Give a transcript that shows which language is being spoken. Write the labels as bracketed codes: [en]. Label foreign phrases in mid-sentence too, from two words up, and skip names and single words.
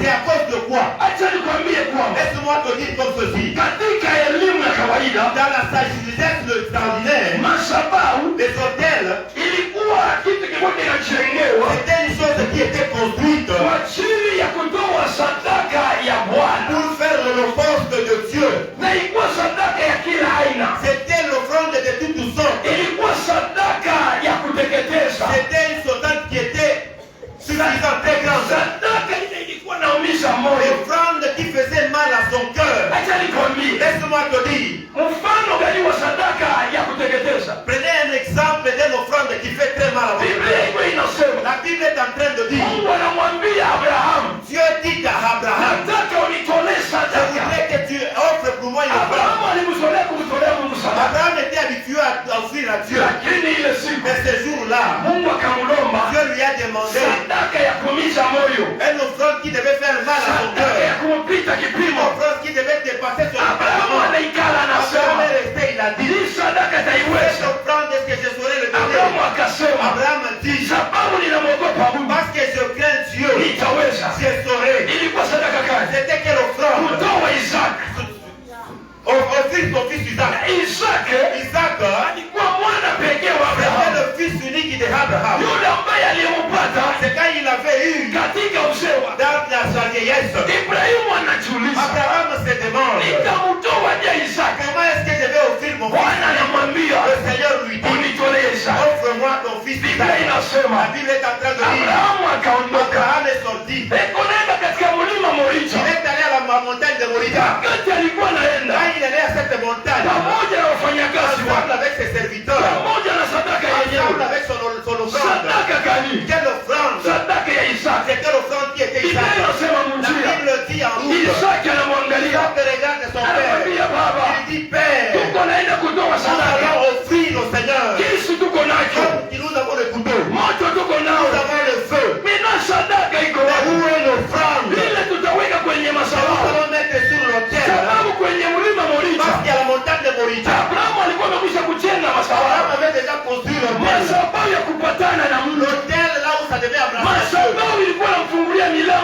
[sw] Acha nikwambie kwamba katika elimu ya kawaida madhabahu ilikuwa kitu kimoja kinachojengewa kwa ajili ya kutoa sadaka ya Bwana, [fr] pour faire l'holocaute de Dieu. [sw] na ilikuwa sadaka ya kila aina. [fr] C'était l'offrande de toutes sortes. [sw] Ilikuwa sadaka ya kuteketeza. [fr] C'était une sautante qui était suffisante, très grande. [sw] Sadaka ile ilikuwa naumiza moyo. [fr] L'offrande qui faisait mal à son cœur. [sw] Acha nikwambie, [fr] Laisse-moi te dire. [sw] mfano gani wa sadaka ya kuteketeza? [fr] Prenez un exemple d'une offrande qui fait très mal à votre [sw] Biblia [fr] cœur. [sw] iko inasema, [fr] La Bible est en train de dire, [sw] Mungu anamwambia Abrahamu, [fr] Dieu dit à Abraham, [sw] nataka unitolee [fr] je [sw] sadaka. [fr] voudrais que tu offres pour moi une offrande. [sw] Abrahamu alimzolea kumtolea Mungu sadaka, [fr] Abraham était habitué à offrir à Dieu. [sw] lakini ile siku [fr] Mais ce jour-là, [sw] Mungu akamlomba [fr] Dieu lui a demandé [sw] sadaka ya kuumiza moyo, [fr] une offrande qui devait faire mal à son [sw] sadaka ya [fr] cœur. [sw] kumpita [fr] Une [sw] kipimo. [fr] offrande qui devait dépasser son [sw] Abrahamu [fr] entendement. [sw] anaikala [fr] Abraham [sw] anasema, [fr] est resté, il a dit, [sw] hii sadaka [fr] cette [sw] taiweza. [fr] offrande, est-ce que je saurais le [sw] Abrahamu [fr] donner? [sw] akasema, [fr] Abraham dit, [sw] sababu ninamwogopa Mungu [fr] parce que je crains Dieu, [sw] nitaweza. [fr] je saurais. [sw] Ilikuwa sadaka gani? [fr] C'était quelle offrande? [sw] Kutoa Isaka. [fr] Offrir son fils Isaac. [sw] Isaka [fr] Isaac [sw] alikuwa mwana pekee wa [fr] c'était [sw] Abrahamu, [fr] le fils unique d'Abraham. [sw] yule ambaye aliyempata [fr] C'est quand il avait eu [sw] katika uzee wake. [fr] dans sa vieillesse. [sw] Ibrahimu anajiuliza, [fr] Abraham se demande, [sw] nitamtoaje Isaka? [fr] comment est-ce que je vais offrir mon [sw] Bwana [fr] fils? [sw] anamwambia, [fr] Le Seigneur lui dit, [sw] unitolee Isaka. [fr] offre-moi ton fils [sw] Biblia [fr] Isaac. [sw] inasema [fr] La Bible est en train de dire, [sw] Abrahamu akaondoka, [fr] Abraham est sorti. [sw] ekonenda katika mlima Moricha. [fr] Il est allé à la montagne de Morita. [sw] Wakati alikuwa anaenda [fr] Quand il est allé à cette montagne, [sw] pamoja na wafanyakazi [fr] ensemble [sw] wake, [fr] avec ses serviteurs, [sw] pamoja na sadaka [fr] ensemble [sw] yenyewe. [fr] avec son offrande. [sw] Sadaka gani? [fr] Quelle offrande? [sw] Sadaka ya Isaka. [fr] C'était l'offrande qui était [sw] Biblia [fr] Isaac. [sw] inasema [fr] La [sw] munjia, [fr] Bible dit en route. [sw] Isaka anamwangalia, [fr] Isaac regarde son père. [sw] anamwambia baba, [fr] Il dit, Père, [sw] tuko naenda kutoa [fr] nous [sw] sadaka, [fr] allons offrir au Seigneur. [sw] kisu tuko nacho, [fr] Comme nous avons le couteau, [sw] moto tuko [fr] nous [sw] nao, [fr] avons le feu. [sw] mina sadaka iko [fr] Mais [sw] wapi? [fr] où est l'offrande? [sw] Ile tutaweka kwenye [fr] Nous [sw] madhabahu, [fr] allons mettre sur l'autel. [sw] sababu kwenye mlima [fr] Parce [sw] Moricha [fr] qu'il y a la montagne de Morita. [sw] Abrahamu alikuwa amekwisha kujenga [fr] Abraham [sw] madhabahu, [fr] avait déjà construit l'autel. [sw] madhabahu ya kupatana na Mungu. [fr] L'autel là où ça devait abraser Dieu. [sw] Madhabahu ilikuwa namfungulia